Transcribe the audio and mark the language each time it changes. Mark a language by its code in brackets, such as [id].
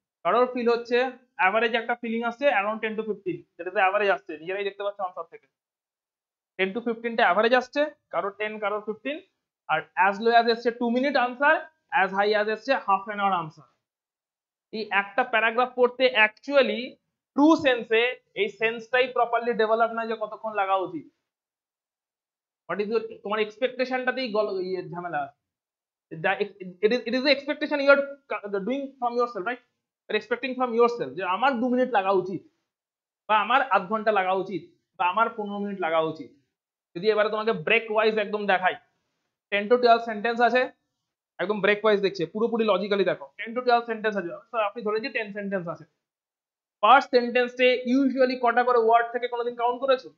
[bn] কারোর ফিল হচ্ছে অ্যাভারেজ একটা ফিলিং আসছে অ্যারাউন্ড 10 to 15, যেটাতে অ্যাভারেজ আসছে, নিজেরাই দেখতে পাচ্ছ আনসার থেকে 10 to 15টা অ্যাভারেজ আসছে, কারোর 10 কারোর 15, আর অ্যাজ লো অ্যাজ এসছে 2 minute answer, as high as এসছে হাফ অ্যান আওয়ার আনসার। এই একটা প্যারাগ্রাফ পড়তে অ্যাকচুয়ালি ট্রু সেন্সে এই সেন্সটাই প্রপারলি ডেভেলপ না যে কতক্ষণ লাগা উচিত। হোয়াট ইজ তোমার এক্সপেকটেশনটাতেই ঝামেলা আছে। [en] It is the expectation you are doing from yourself, right? You're expecting from yourself [bn] যে আমার 2 মিনিট লাগা উচিত, বা আমার আধ ঘন্টা লাগা উচিত, বা আমার 15 মিনিট লাগা উচিত। যদি এবারে তোমাকে ব্রেক ওয়াইজ একদম দেখাই, 10 to 12 সেন্টেন্স আছে, একদম ব্রেক ওয়াইজ দেখছে, পুরোপুরি লজিক্যালি দেখো 10 to 12 সেন্টেন্স আছে, আপনি ধরে যে 10 সেন্টেন্স আছে, ফার্স্ট সেন্টেন্সে ইউজুয়ালি কটা করে ওয়ার্ড থেকে কোনোদিন কাউন্ট করেছো?